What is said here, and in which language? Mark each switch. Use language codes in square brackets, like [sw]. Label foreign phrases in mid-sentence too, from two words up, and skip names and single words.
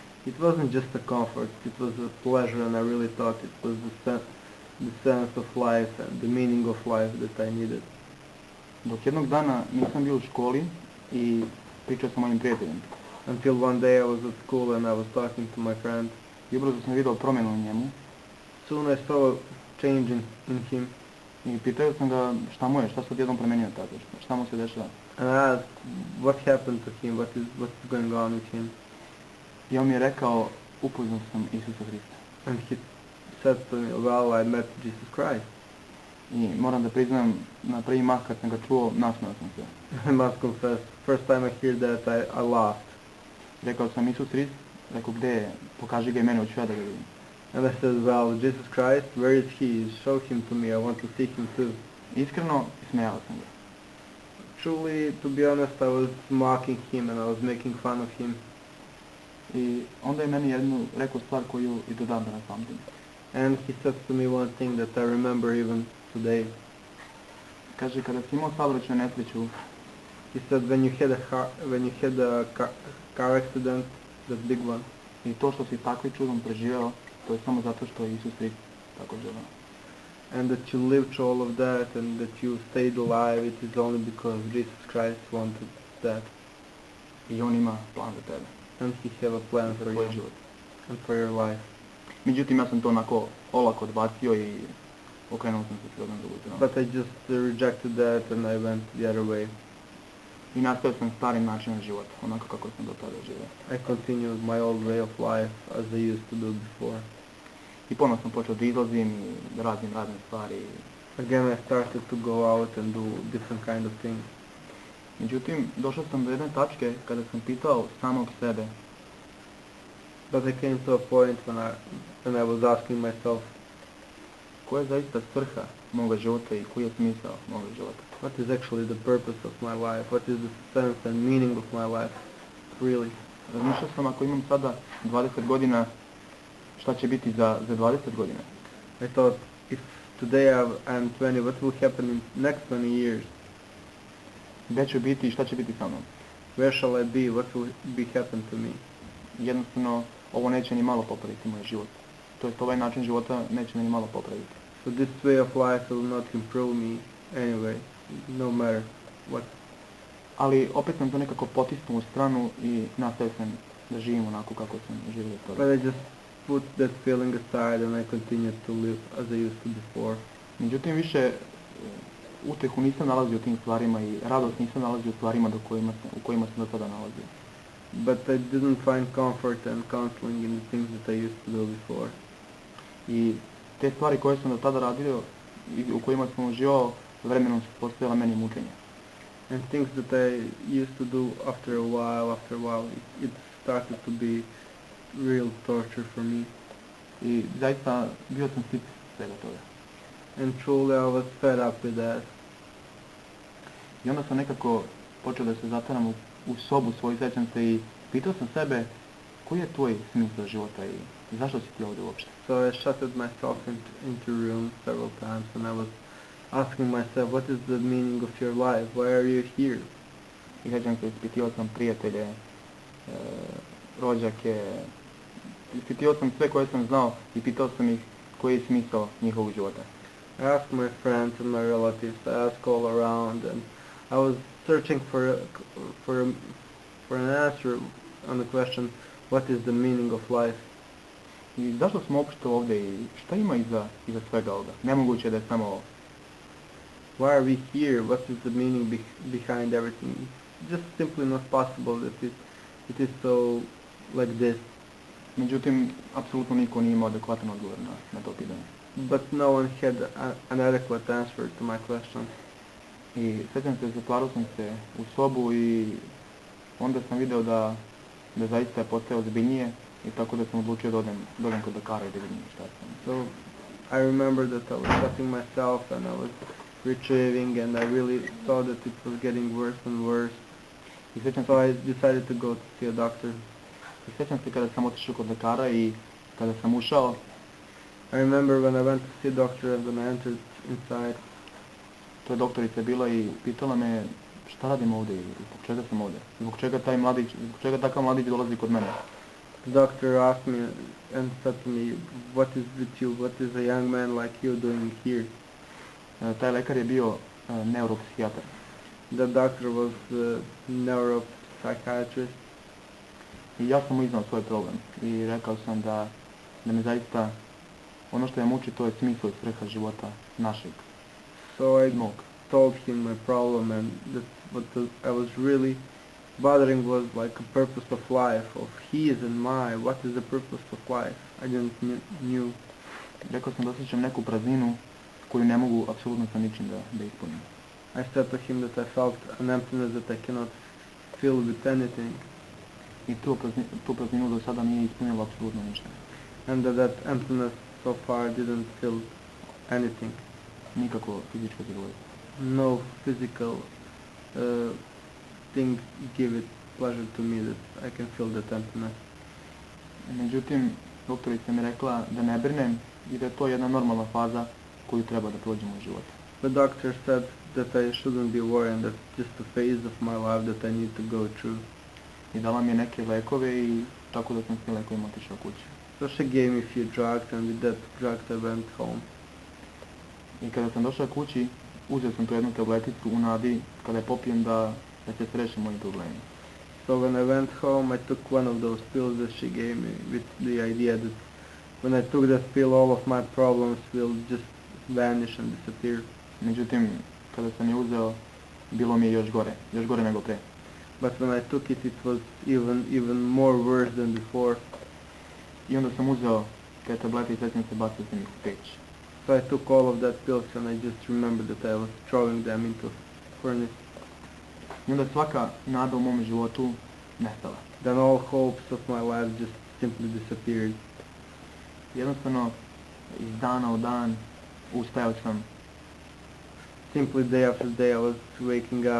[en] It wasn't just a comfort, it was a pleasure, and I really thought it was the sense of life and the meaning of life that I needed. [sr] Dok jednog dana nisam bio u školi i pričao sa mojim prijateljem. [en] Until one day I was at school and I was talking to my friend. [sr] I ubrzo sam vidio promjenu u njemu. [en] Soon I saw a change in him. [sr] I pitao sam ga šta mu je, šta se odjednom promijenio tako, šta mu se dešava. [en] And I asked what happened to him, what's going on with him. [sr] I on mi je rekao, upoznao sam Isusa Hrista. [en] And he said to me, well, I met Jesus Christ. [sr] I moram da priznam, na prvi mah kad sam ga čuo, nasmeo sam se. [en] I must confess, first time I hear that, I laughed. [sr] Rekao sam, Isus Hrist, rekao gdje je, pokaži ga i mene, hoću ja da ga vidim. [en] And I said, well, Jesus Christ, where is he? Show him to me, I want to see him too. [sr] Iskreno, smijao sam ga. [en] Truly, to be honest, I was mocking him and I was making fun of him. [sr] I onda je meni jednu rekao stvar koju i do dan danas pamtim. [en] And he said to me one thing that I remember even today. [sr] Kaže, kada si imao saobraćajnu nesreću, [en] He said when you had a car accident, that big one, [sr] i to što si takvi čudom preživeo, to je samo zato što je Isus Hrist tako želeo. [en] and that you lived through all of that and that you stayed alive, it is only because Jesus Christ wanted that. [sr] I on ima plan za tebe, [en] And he have a plan [sr] za [en] for [sr] tvoj [en] you [sr] život. [en] and for your life. [sr] Međutim, ja sam to onako olako odbacio i okrenuo sam se srodom drugu stranu. [en] But I just rejected that and I went the other way. [sr] I nastavio sam starim načinom života, onako kako sam do tada živio. [en] I continued my old way of life as I used to do before. [sr] I ponovno sam počeo da izlazim i da radim razne stvari. [en] Again I started to go out and do different kind of things. [sr] Međutim, došao sam do jedne tačke kada sam pitao samog sebe, [en] But I came to a point when I was asking myself, [sr] koja je zaista svrha moga života i koji je smisao moga života. [en] what is actually the purpose of my life? What is the sense and meaning of my life? Really? [sr] Razmišljao sam, ako imam sada 20 godina, šta će biti za 20 godina. [en] I thought, if today I'm 20, what will happen in next 20 years? [sr] Gdje ću biti i šta će biti sa mnom. [en] Where shall I be? What will be happen to me? [sr] Jednostavno, ovo neće ni malo popraviti moj život. To jest, ovaj način života neće me ni malo popraviti. [en] So this way of life will not improve me anyway, no matter what. [sr] Ali opet sam to nekako potisnuo u stranu i nastavio sam da živim onako kako sam živio [en] But [sr] tada. [en] I just put that feeling aside and I continued to live as I used to before. [sr] Međutim, više utehu nisam nalazio u tim stvarima i radost nisam nalazio u stvarima u kojima sam do tada nalazio. [en] But I didn't find comfort and counseling in the things that I used to do before. [sr] I te stvari koje sam do tada radio i u kojima sam uživao, vremenom su postojala meni mučenja. [en] And things that I used to do after a while, it started to be real torture for me. [sr] I zaista bio sam sit svega toga. [en] And truly I was fed up with that. [sr] I onda sam nekako počeo da se zatvaram u sobu svoju, sećam se, i pitao sam sebe koji je tvoj smisao života i zašto si ti ovdje uopšte. [en] So I shutted myself into room several times and I was asking myself, what is the meaning of your life? Why are you here? [sr] I sećam se, ispitivao sam prijatelje, rođake, ispitivao sam sve koje sam znao i pitao sam ih koji je smisao njihovog života. [en] I asked my friends and my relatives, I asked all around, and I was searching for an answer on the question, what is the meaning of life? [sr] I zašto smo uopšte ovdje i šta ima iza svega ovoga? Nemoguće da je samo ovo. [en] Why are we here? What is the meaning behind everything? It's just simply not possible that it is so like this. [sr] Međutim, apsolutno niko nije imao adekvatan odgovor na to pitanje. [en] But no one had an adequate answer to my question. [sr] I sećam se, zatvarao sam se u sobu i onda sam video da zaista je postao ozbiljnije i tako da sam odlučio da odem kod lekara i da vidim šta sam. [en] So I remember that I was cutting myself and I was retrieving and I really saw that it was getting worse and worse. [sr] I sećam [en] So [sr] se, [en] I decided to go to see a doctor. [sr] kada sam otišao kod lekara i kada sam ušao, [en] I remember when I went to see a doctor and when I entered inside, [sr] to je doktorica bila i pitala me šta radim ovdje i zbog čega sam ovdje. Zbog čega takav mladić dolazi kod mene. [en] the doctor asked me and said to me, what is with you? What is a young man like you doing here? [sr] Taj lekar je bio neuropsihijatar. [en] The doctor was a neuropsychiatrist. [sr] I ja sam mu iznao svoj problem i rekao sam da me zaista ono što je muči to je smisao i svrha života našeg, [en] So I [sr] mog. [en] told him my problem, and that I was really bothering was like a purpose of life, of his and my. What is the purpose of life? I didn't knew. [sr] Rekao sam da osjećam neku prazninu koju ne mogu apsolutno sa ničim da ispunim. [en] I said to him that I felt an emptiness that I cannot fill with anything, [sr] I tu prazninu do sada nije ispunilo apsolutno ništa. [en] and that emptiness so far didn't fill anything. [sr] Nikako fizičko zadovoljstvo. [en] No physical thing give it pleasure to me that I can fill that emptiness. [sr] Međutim, doktorica mi rekla da ne brinem i da je to jedna normalna faza koju treba da prođemo u životu. [en] The doctor said that I shouldn't be worried, that's just a phase of my life that I need to go through. [sr] I dala mi je neke lekove i tako da sam s tim lekovima otišao kući. [en] So she gave me a few drugs, and with that drugs I went home. [sr] I kada sam došao kući, uzeo sam tu jednu tableticu u nadi kada je popijem da se sreše moji problemi. [en] So when I went home, I took one of those pills that she gave me with the idea that when I took that pill, all of my problems will just vanish and disappear. [sr] Međutim, kada sam je uzeo, bilo mi je još gore nego pre. [en] But when I took it, it was even more worse than before. [sr] I onda sam uzeo te tablete i sjećam se bacio sam ih u peć. [en] So I took all of that pills, and I just remembered that I was throwing them into furnace. [sr] I onda svaka nada u mom životu nestala. [en] Then all hopes of my life just simply disappeared. [sr] Jednostavno, iz dana u dan ustajao sam [en] Simply day after day I was waking up,